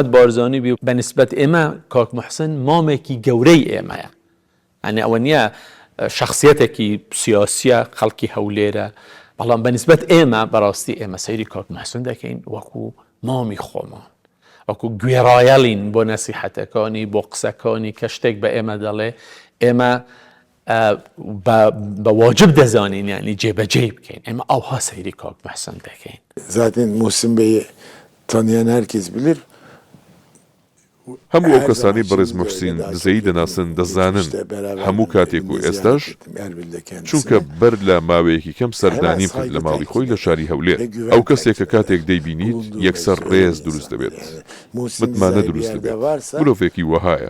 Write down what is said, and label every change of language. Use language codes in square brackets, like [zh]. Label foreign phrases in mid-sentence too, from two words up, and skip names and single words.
[ckb] بارزانی بی و بەنسبەت ئێمە کاک محسن مامێکی گەورەی ئێمەیە، یعنی ئەوە نییە شخصیەتێکی سیاسیە خەڵکی هەولێرە، بەڵام بەنسبەت ئێمە بەڕاستی ئێمە سەیری کاک محسن دەکەین وەکو مامی خۆمان، وەکو گوێڕایەڵین بۆ نەسیحەتەکانی بۆ قسەکانی کە شتێک بە ئێمە دەڵێ ئێمە بە واجب دەزانین یعنی جێبەجێ بکەین، ئێمە ئەوها سەیری کاک محسن دەکەین. [tr] Zaten Muhsin Bey'i tanıyan herkes bilir. [ckb] هەموو ئەو کەسانی بەڕێز موحسین دزەیی دەناسن دەزانن هەموو کاتێک و ئێستاش چونکە بەر لە ماوەیەکی کەم سەردانیم کرد لە ماڵی خۆی لە شاری هەولێر. ئەو کەسێک کە کاتێک دەیبینیت یەکسەر ڕێز دروست دەبێت، متمانە دروست دەبێت، مرۆڤێکی وەهایە.